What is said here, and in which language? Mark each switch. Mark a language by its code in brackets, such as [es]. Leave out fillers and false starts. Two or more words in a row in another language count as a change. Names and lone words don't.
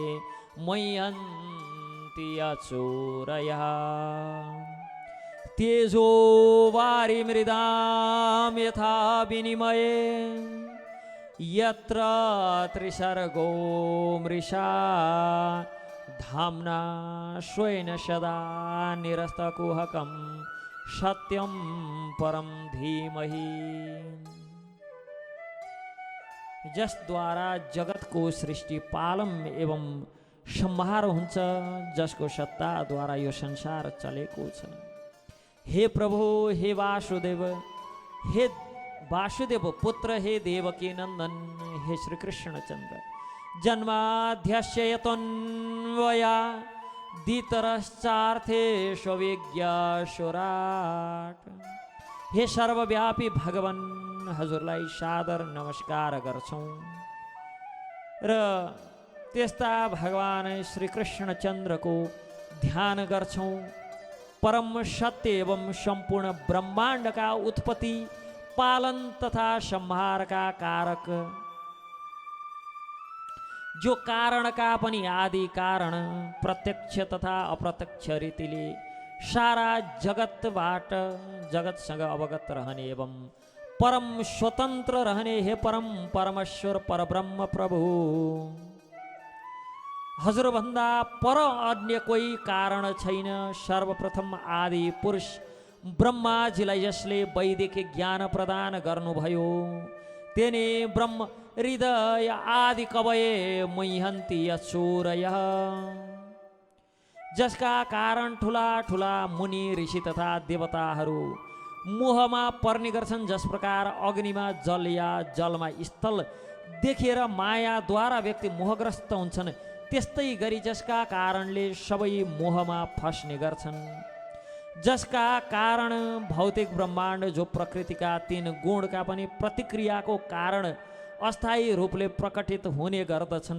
[sa] मह्यन्ति अचोरयः तेजो वारिमृदां यथा विनिमये यत्र त्रिसर्गो मृषा धाम्ना स्वेन सदा निरस्तकुहकं सत्यं परम धीमहि। [ne] जसद्वारा जगतको सृष्टि पालन एवं संहार हुन्छ, जसको सत्ताद्वारा यो संसार चलेको छ। हे प्रभु, हे वासुदेव, हे वासुदेव पुत्र, हे देवकी नंदन, हे श्री कृष्ण चंद्र, [sa] जन्माद्यस्य यतोऽन्वयादितरश्चार्थेष्वभिज्ञस्वराट्, [ne] हे सर्वव्यापी भगवान, हजुरलाई सादर नमस्कार गर्छौँ र त्यस्ता भगवान श्री कृष्ण चन्द्रको ध्यान गर्छौँ। [hi] परम सत्य एवं संपूर्ण ब्रह्मांड का उत्पत्ति, पालन तथा संहार का कारक, [ne] जो कारण का पनि आदि कारण, प्रत्यक्ष तथा अप्रत्यक्ष रीतिले सारा जगतबाट जगतसँग अवगत रहने एवं परम स्वतन्त्र रहने हे परम परमेश्वर परब्रह्म प्रभु, हजुरभन्दा पर अन्य कोही कारण छैन। सर्वप्रथम आदि पुरुष ब्रह्माजीलाई जसले वैदिक ज्ञान प्रदान गर्नुभयो, [sa] तेने ब्रह्म हृदय आदि कवये मह्यन्ति अचोरयः, [ne] जसका कारण ठुला ठुला मुनि ऋषि तथा देवताहरू मोहमा पर्ने गर्छन्। जस प्रकार अग्निमा जल या जलमा स्थल देखेर मायाद्वारा व्यक्ति मोहग्रस्त हुन्छन्, त्यस्तै गरी जसका कारणले सबै मोहमा फस्ने गर्छन्, जसका कारण भौतिक ब्रह्माण्ड जो प्रकृतिका 3 गुणका पनि प्रतिक्रियाको कारण अस्थायी रूपले प्रकटित हुने गर्दछन्।